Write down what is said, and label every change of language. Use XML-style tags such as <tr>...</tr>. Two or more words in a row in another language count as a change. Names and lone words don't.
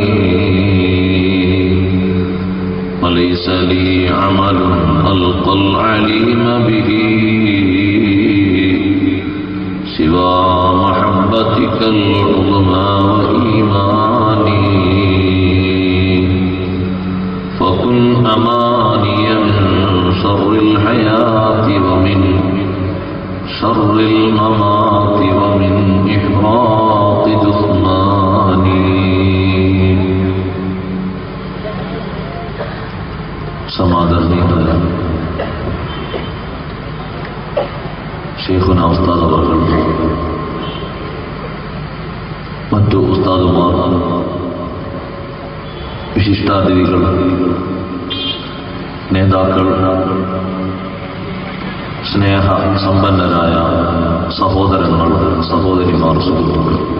<ar>وليس لي عمل ألقى العليم به سوى محبتك العظمى وإيماني فكن أمانيا من شر الحياة ومن شر الممات ومن إحراق جثماني.</ar> <ml>സമാദരണീയനായ ശൈഖുന ഉസ്താദ് അവർകൾ, മറ്റു ഉസ്താദുമാർ, വിശിഷ്ടാതിഥികൾ, നേതാക്കൾ, സ്നേഹ സമ്പന്നരായ സഹോദരങ്ങൾ, സഹോദരിമാർ, സുഹൃത്തുക്കൾ,</ml>